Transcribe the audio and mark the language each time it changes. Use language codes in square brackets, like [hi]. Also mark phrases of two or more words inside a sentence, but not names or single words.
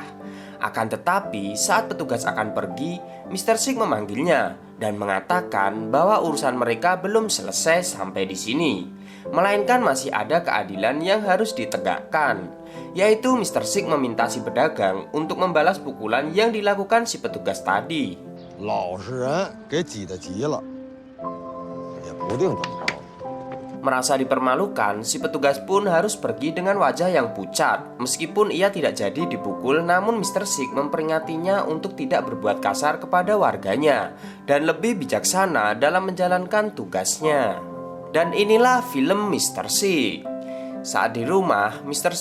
[id] Akan tetapi, saat petugas akan pergi, Mr. Sick memanggilnya dan mengatakan bahwa urusan mereka belum selesai sampai di sini, melainkan masih ada keadilan yang harus ditegakkan, yaitu Mr. Sick meminta si pedagang untuk membalas pukulan yang dilakukan si petugas tadi. [zh] 老实人给挤得急了，也不定怎么着。 [id] Merasa dipermalukan, si petugas pun harus pergi dengan wajah yang pucat. Meskipun ia tidak jadi dipukul, namun Mr. Sick memperingatinya untuk tidak berbuat kasar kepada warganya dan lebih bijaksana dalam menjalankan tugasnya. Dan inilah film Mr. Sick. Saat di rumah, Mr.